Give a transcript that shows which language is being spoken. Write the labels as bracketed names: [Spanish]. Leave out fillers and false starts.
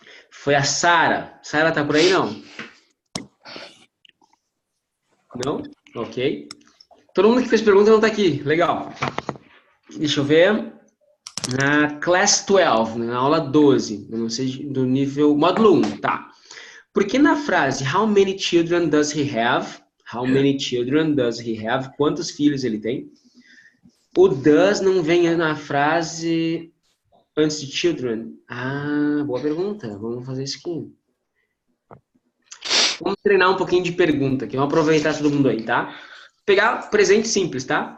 [Portuguese] Foi a Sara. Sara tá por aí, não? Não? Ok. Todo mundo que fez pergunta não tá aqui. Legal. Deixa eu ver. Na Class 12, na aula 12, não sei, do nível módulo 1, tá? Porque na frase [English] How many children does he have? How many children does he have? [Portuguese] Quantos filhos ele tem? O does não vem na frase antes de children. Boa pergunta. Vamos fazer isso aqui. Vamos treinar um pouquinho de pergunta aqui. Vamos aproveitar todo mundo aí, tá? Pegar presente simples, tá?